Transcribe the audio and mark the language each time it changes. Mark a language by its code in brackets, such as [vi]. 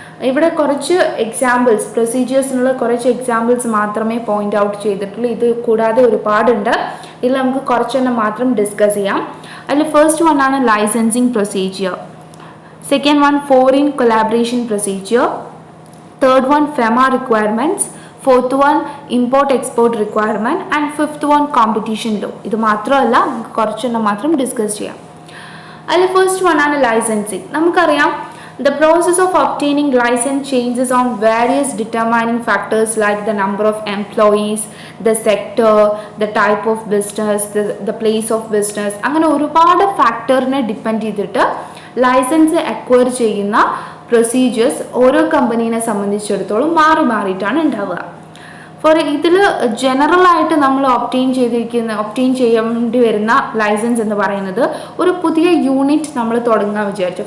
[ml] ഇവിടെ കുറച്ച് എക്സാമ്പിൾസ്, പ്രൊസീജിയേഴ്സിനുള്ള കുറച്ച് എക്സാമ്പിൾസ് മാത്രമേ പോയിന്റ് ഔട്ട് ചെയ്തിട്ടുള്ളൂ. ഇത് കൂടാതെ ഒരുപാടുണ്ട്. ഇതിൽ നമുക്ക് കുറച്ചെണ്ണം മാത്രം ഡിസ്കസ് ചെയ്യാം. അതിൽ ഫസ്റ്റ് വൺ ആണ് licensing procedure. [en] Second one, foreign collaboration procedure. Third one, FEMA requirements. Fourth one, import-export requirement. And fifth one, competition law. [ml] ഇത് മാത്രമല്ല, നമുക്ക് കുറച്ചെണ്ണം മാത്രം ഡിസ്കസ് ചെയ്യാം. അതിൽ ഫസ്റ്റ് വൺ ആണ് ലൈസൻസിങ്. നമുക്കറിയാം, [en] the process of obtaining license changes on various determining factors like the number of employees, the sector, the type of business, the place of business. [ml] അങ്ങനെ ഒരുപാട് ഫാക്ടറിനെ ഡിപ്പെൻഡ് ചെയ്തിട്ട് ലൈസൻസ് അക്വയർ ചെയ്യുന്ന procedures ഓരോ കമ്പനീനെ സംബന്ധിച്ചിടത്തോളം മാറിയിട്ടാണ് ഉണ്ടാവുക. ഇതിൽ ജനറലായിട്ട് നമ്മൾ ഒബ്റ്റെയിൻ ചെയ്യേണ്ടി വരുന്ന ലൈസൻസ് എന്ന് പറയുന്നത് ഒരു പുതിയ യൂണിറ്റ് നമ്മൾ തുടങ്ങാൻ വിചാരിച്ചു.